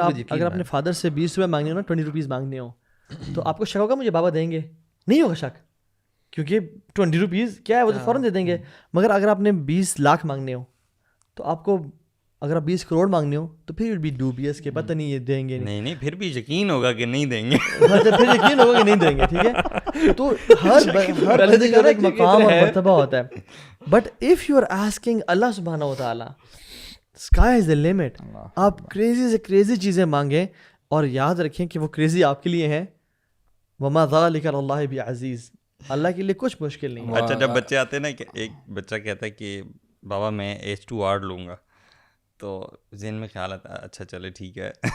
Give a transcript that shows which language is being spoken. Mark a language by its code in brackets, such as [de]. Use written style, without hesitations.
[ur] اگر اپنے فادر سے 20 روپے مانگنے ہو نا, 20 روپیز مانگنے ہو, تو آپ کو شک ہوگا مجھے بابا دیں گے, نہیں ہوگا شک, کیونکہ 20 روپیز کیا ہے وہ تو فوراً دے دیں گے. مگر اگر آپ نے 20 لاکھ مانگنے ہو تو آپ کو, اگر آپ 20 کروڑ مانگنے ہو تو پھر بھی ڈوبیس کہ پتہ نہیں یہ دیں گے نہیں, پھر بھی یقین ہوگا کہ نہیں دیں گے. پھر یقین ہوگا کہ نہیں دیں گے, ٹھیک ہے. تو ہر بندے کا ایک مقام اور مرتبہ ہوتا ہے. [en] But if you are asking Allah سبحانہ و تعالیٰ, اسکائی از دا لمٹ. [ur] آپ کریزی سے کریزی چیزیں مانگیں اور یاد رکھیں کہ وہ کریزی آپ کے لیے ہیں. [ar] وما ذلک علی اللہ بعزیز, [ur] اللہ کے لیے کچھ مشکل نہیں ہے. اچھا جب بچے آتے ہیں نا, کہ ایک بچہ کہتا ہے کہ بابا میں H2R لوں گا, تو ذہن میں خیال آتا ہے اچھا چلے ٹھیک ہے.